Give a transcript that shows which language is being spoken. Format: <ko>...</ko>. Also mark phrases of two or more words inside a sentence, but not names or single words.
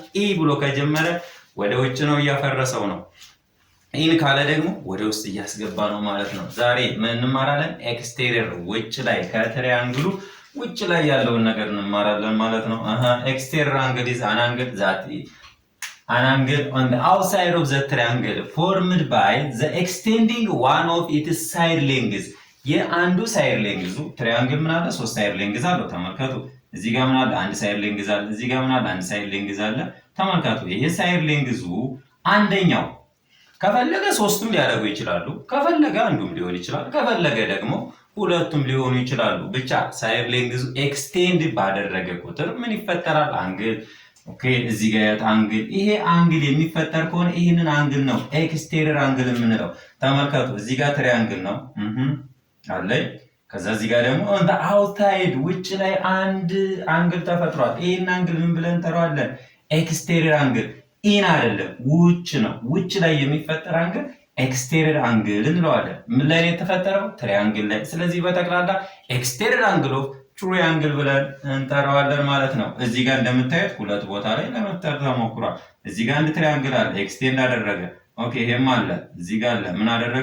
<am>ኢ ብሎ ከጀመረ ወደ ውጭ ነው፣ እያፈረሰው ነው። ኢን ካለ ደግሞ ወደ ውስጥ እያስገባ ነው ማለት ነው። ዛሬ ምን እንማራለን? ኤክስቴሪየር ውጭ ላይ ከትሪያንግሉ ውጭ ላይ ያለውን ነገር እንማራለን ማለት ነው።</am> <en>exterior angle is an angle on the outside of the triangle formed by the extending one of its side lengths።</en> <am>የአንዱ</am> <en>side length triangle</en> <am>ምን አለ? 3</am> <en>side length</en> <am>አለው። ተመልከቱ። እዚህ ጋር ምን አለ? አንድ</am> <en>side length</en> <am>አለ። እዚህ ጋር ምን አለ? አንድ</am> <en>side length</en> <am>አለ። ተመልከቱ። ይሄ</am> <en>side length</en> <am>አንደኛው ከፈለገ 3ቱም ሊያደርጉ ይችላሉ፣ ከፈለገ አንዱም ሊሆን ይችላል፣ ከፈለገ ደግሞ ሁለቱም ሊሆኑ ይችላሉ። ብቻ</am> <en>side length</en> <am>ኤክስቴንድ ባደረገ ቁጥር ምን ይፈጠራል? አንግል። ኦኬ፣ እዚህ ጋር ያለ አንግል፣ ይሄ አንግል የሚፈጠር ከሆነ ይህንን አንግል ነው</am> <en>exterior angle</en> <am>የምንለው። ተመልከቱ። እዚህ ጋር ትሪያንግል ነው አለኝ። ከዛ እዚህ ጋር ደግሞ</am> <en>on the outside</en> <am>ውጭ ላይ አንድ አንግል ተፈጥሯል። ይሄን አንግል ምን ብለን እንጠራዋለን?</am> <en>exterior angle።</en> <am>ኢን አይደለም፣ ውጭ ነው። ውጭ ላይ የሚፈጠር አንግል</am> <en>exterior angle</en> <am>እንለዋለን። ምን ላይ ነው የተፈጠረው? ትሪያንግል ላይ። ስለዚህ በጠቅላላ</am> <en>exterior angle of triangle</en> <am>ብለን እንጠራዋለን ማለት ነው። እዚህ ጋር እንደምታዩት ሁለት ቦታ ላይ ለመፍጠር ተሞክሯል። እዚህ ጋር አንድ ትሪያንግል አለ፣ ኤክስቴንድ አደረገ። ኦኬ፣ ይሄም አለ፣ እዚህ ጋር አለ፣ ምን አደረገ?</am>